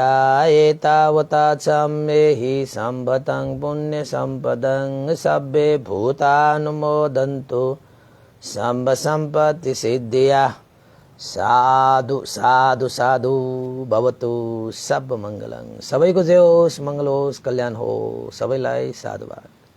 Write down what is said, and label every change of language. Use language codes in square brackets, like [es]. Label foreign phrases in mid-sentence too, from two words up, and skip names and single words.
[pi] एतावता छम्मेहि सम्पदं पुण्य सम्पदं सब्बे भूतानुमोदन्तु सर्व सम्पत्ति सिद्धिया। साधु साधु साधु भवतु सब मङ्गलं। [ne] सबैको जय होस्, मङ्गल होस्, कल्याण होस्, सबैलाई साधुवाद।